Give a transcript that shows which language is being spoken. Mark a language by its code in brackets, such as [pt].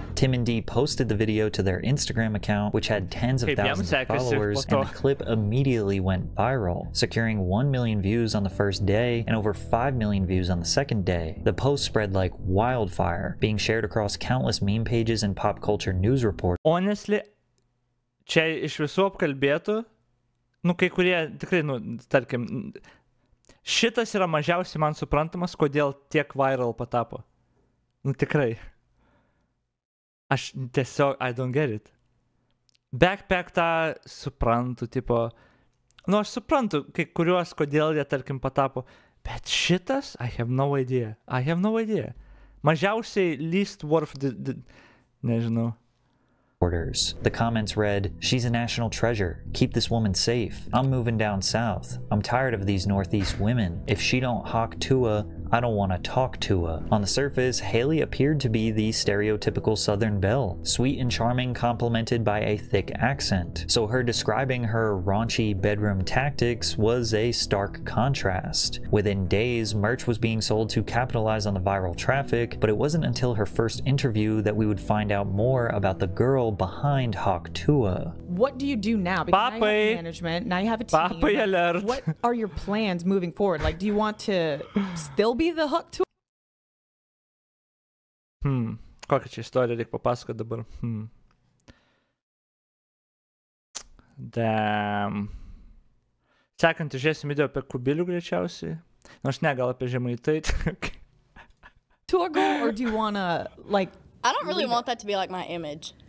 [en] Tim and Dee posted the video to their Instagram account, which had tens of thousands of followers, and the clip immediately went viral, securing 1 million views on the first day and over 5 million views on the second day. The post spread like wildfire, being shared across countless meme pages and pop culture news reports. [lt] Honestly, čia iš visų apkalbėtų, kai kurie tikrai, tarkim, šitas yra mažiausiai man suprantamas, kodėl tiek viral patapo. Tikrai. Aš tiesiog, [en] I don't get it. [lt] Backpack tą suprantu, tipo, aš suprantu, kai kuriuos, kodėl jie, tarkim, patapo, bet šitas, [en] I have no idea. [lt] Mažiausiai [en] least worth, [lt] nežinau. [en] orders. The comments read, "She's a national treasure. Keep this woman safe. I'm moving down south. I'm tired of these Northeast women. If she don't hawk Tua, I don't want to talk to her." On the surface, Haley appeared to be the stereotypical Southern belle, sweet and charming, complemented by a thick accent. So her describing her raunchy bedroom tactics was a stark contrast. Within days, merch was being sold to capitalize on the viral traffic, but it wasn't until her first interview that we would find out more about the girl behind Hawk Tua. What do you do now? Because now you have management, now you have a team. Alert. What are your plans moving forward? Like, do you want to still be the Hawk Tua? [lt] Kokią čia istoriją reikia papasakoti dabar? Damn. Sekant, žiūrėsim video apie kubilių greičiausiai. Nors ne, gal apie Žemaitaitį. [en] Tour goal, or do you want to, like... I don't really want that to be, like, my image.